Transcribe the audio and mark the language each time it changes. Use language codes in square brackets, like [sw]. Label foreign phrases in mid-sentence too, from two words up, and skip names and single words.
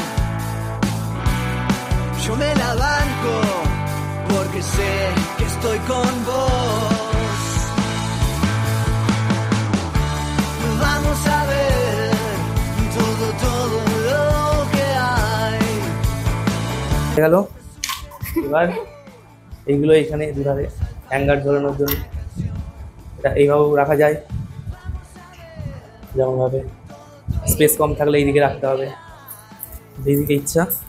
[es] Yo me la banco porque sé que estoy con vos. Vamos a ver todo lo que hay. [bn] গেল। এবার এইগুলো এখানে দুধারে হ্যাঙ্গার ঝোলানোর জন্য এটা এইভাবেও রাখা যায়, যেমন ভাবে স্পেস কম থাকলে এইদিকে রাখতে হবে, যেদিকে ইচ্ছা।